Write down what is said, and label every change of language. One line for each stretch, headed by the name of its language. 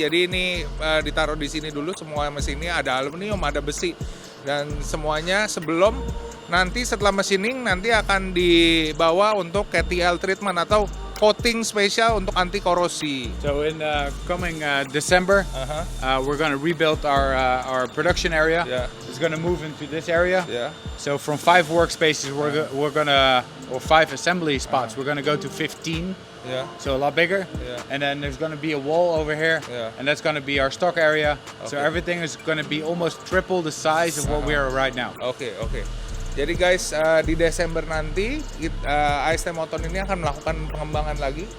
Indonesian: Jadi ini ditaruh di sini dulu, semua mesinnya ada aluminium, ada besi, dan semuanya sebelum nanti setelah machining nanti akan dibawa untuk KTL treatment atau coating spesial untuk anti korosi.
English: So in coming December, we're going to rebuild our production area. Yeah. It's going to move into this area.
Indonesian: Ya.
English: So from 5 workspaces, we're gonna, or 5 assembly spots, we're gonna go to 15.
Indonesian: Ya.
English: So a lot bigger. Yeah. And then there's gonna be a wall over here, Yeah. and that's gonna be our stock area. So Okay. everything is gonna be almost triple the size of what we are right now.
Indonesian: Oke. Jadi guys, di Desember nanti AST Moton ini akan melakukan pengembangan lagi.